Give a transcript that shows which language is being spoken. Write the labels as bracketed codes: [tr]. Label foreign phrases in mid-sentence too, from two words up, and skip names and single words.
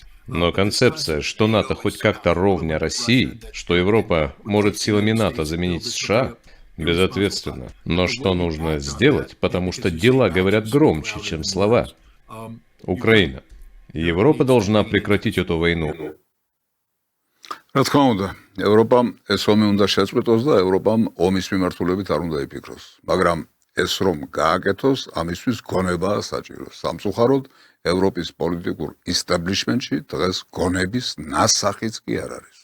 [ru] Но концепция, что НАТО хоть как-то ровня России, что Европа может силами НАТО заменить США, безответственно. Но что нужно сделать, потому что дела говорят громче, чем слова. Украина. Европа должна прекратить эту войну. [ka] რა თქმა უნდა, ევროპამ ეს ომი უნდა შეწყვეტოს და ევროპამ ომის მიმართულებით არ უნდა იფიქროს. მაგრამ ეს რომ გააკეთოს, ამისთვის გონებაა საჭირო. სამწუხაროდ, ევროპის პოლიტიკურ ისტაბლიშმენტში დღეს გონების ნასახიც კი არ არის.